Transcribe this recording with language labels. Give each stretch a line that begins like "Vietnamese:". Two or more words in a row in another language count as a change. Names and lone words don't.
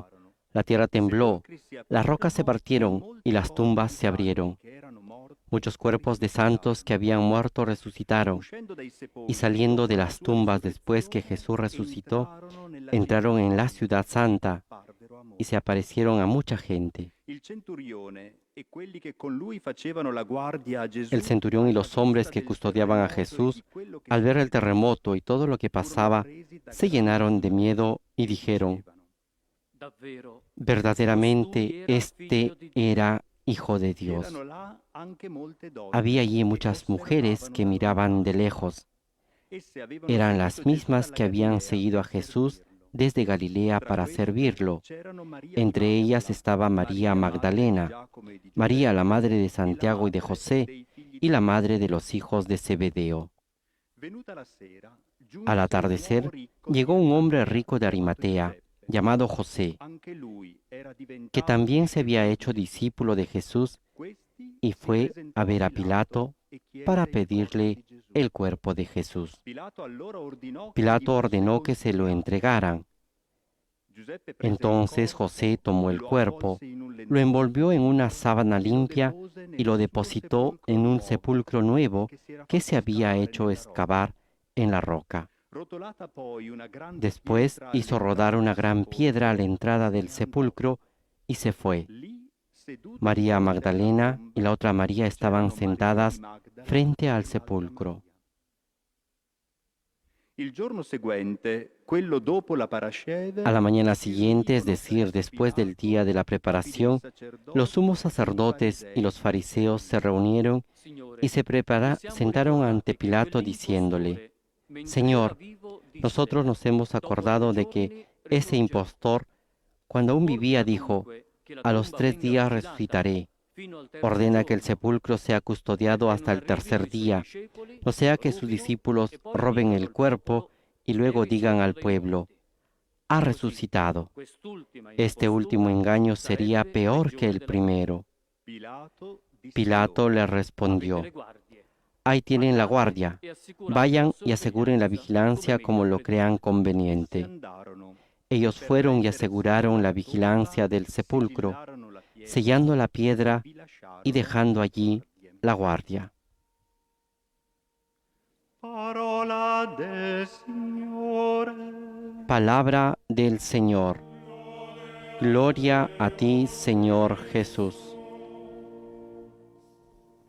Spanish: La tierra tembló, las rocas se partieron y las tumbas se abrieron. Muchos cuerpos de santos que habían muerto resucitaron, y saliendo de las tumbas después que Jesús resucitó, entraron en la ciudad santa y se aparecieron a mucha gente.
Italian: il centurione e quelli che con lui facevano la guardia a Gesù.
Spanish: El centurión y los hombres que custodiaban a Jesús, al ver el terremoto y todo lo que pasaba, se llenaron de miedo y dijeron, verdaderamente este era Hijo de Dios.
Italian: Erano là anche molte donne.
Spanish: Había allí muchas mujeres que miraban de lejos.
Italian: Esse avevano
Spanish: Eran
Italian: seguito
Spanish: las
Italian: Gesù
Spanish: mismas
Italian: dalla
Spanish: que habían
Italian: Galilea
Spanish: seguido a
Italian: per
Spanish: Jesús
Italian: servirlo.
Spanish: desde Galilea
Italian: Tra
Spanish: para
Italian: queste
Spanish: servirlo.
Italian: c'erano Maria
Spanish: Entre
Italian: di
Spanish: ellas
Italian: Magdala,
Spanish: estaba María
Italian: madre di
Spanish: Magdalena,
Italian: Giacomo e di
Spanish: María la
Italian: Giuseppe,
Spanish: madre de
Italian: e
Spanish: Santiago y de
Italian: l'altre
Spanish: José,
Italian: dei figli
Spanish: y la
Italian: di
Spanish: madre de los hijos de Zebedeo.
Italian: Venuta la sera, giunse
Spanish: Al
Italian: un
Spanish: atardecer,
Italian: uomo ricco
Spanish: llegó
Italian: di
Spanish: un hombre
Italian: Arimatea,
Spanish: rico de Arimatea,
Italian: Giuseppe.
Spanish: llamado José,
Italian: Anche lui era
Spanish: que
Italian: diventato
Spanish: también se había
Italian: discepolo
Spanish: hecho
Italian: di Gesù.
Spanish: discípulo de Jesús,
Italian: Questi
Spanish: y
Italian: si
Spanish: fue
Italian: presentò
Spanish: a ver a
Italian: Pilato
Spanish: Pilato
Italian: e chiese
Spanish: para
Italian: il corpo
Spanish: pedirle
Italian: di Gesù.
Spanish: el cuerpo de Jesús.
Italian: Pilato allora ordinò che
Spanish: Pilato
Italian: gli fosse
Spanish: ordenó que se lo
Italian: consegnato.
Spanish: entregaran.
Italian: Giuseppe prese il
Spanish: Entonces
Italian: corpo,
Spanish: José tomó el
Italian: lo
Spanish: cuerpo,
Italian: avvolse in un
Spanish: lo
Italian: lenzuolo
Spanish: envolvió en una sábana
Italian: e lo
Spanish: limpia
Italian: depose
Spanish: y
Italian: nel
Spanish: lo
Italian: sicuro
Spanish: depositó
Italian: sepolcro
Spanish: en un
Italian: nuovo
Spanish: sepulcro nuevo
Italian: che
Spanish: que
Italian: si
Spanish: se
Italian: era
Spanish: había
Italian: fatto
Spanish: hecho
Italian: scavare nella rocca.
Spanish: excavar en la roca.
Italian: Rotolata poi una grande
Spanish: Después
Italian: pietra
Spanish: hizo rodar
Italian: all'entrata
Spanish: una
Italian: del
Spanish: gran
Italian: sepolcro
Spanish: piedra a la
Italian: e
Spanish: entrada
Italian: se
Spanish: del
Italian: ne andò.
Spanish: sepulcro y se fue.
Italian: Lì, seduto di
Spanish: María
Italian: fronte alla
Spanish: Magdalena
Italian: tomba,
Spanish: y la otra María estaban
Italian: c'erano Maria di
Spanish: sentadas
Italian: Magdala
Spanish: frente
Italian: e
Spanish: al
Italian: l'altra
Spanish: sepulcro.
Italian: Maria. Il giorno seguente, quello dopo la parasceve,
Spanish: A la mañana
Italian: si
Spanish: siguiente, es
Italian: riunirono
Spanish: decir,
Italian: presso
Spanish: después del
Italian: Pilato
Spanish: día de la
Italian: i capi dei
Spanish: preparación,
Italian: sacerdoti
Spanish: los sumos
Italian: e i
Spanish: sacerdotes y los
Italian: farisei,
Spanish: fariseos se reunieron y se sentaron ante Pilato diciéndole, Señor, nosotros nos hemos acordado de que ese impostor, cuando aún vivía, dijo, a los 3 días resucitaré. Ordena que el sepulcro sea custodiado hasta el tercer día, no sea que sus discípulos roben el cuerpo y luego digan al pueblo, ha resucitado. Este último engaño sería peor que el primero.
Italian: Pilato disse
Spanish: Pilato
Italian: loro,
Spanish: le respondió, ahí tienen la guardia, vayan y aseguren la vigilancia como lo crean
Italian: essi
Spanish: conveniente.
Italian: andarono.
Spanish: Ellos
Italian: Per
Spanish: fueron y
Italian: rendere
Spanish: aseguraron la
Italian: sicura
Spanish: vigilancia del
Italian: tomba,
Spanish: sepulcro,
Italian: sigillarono la pietra
Spanish: sellando la piedra
Italian: vi lasciarono
Spanish: y dejando allí
Italian: guardie.
Spanish: la guardia.
Italian: Parola del Signore.
Spanish: Palabra del Señor. Gloria a ti, Señor Jesús.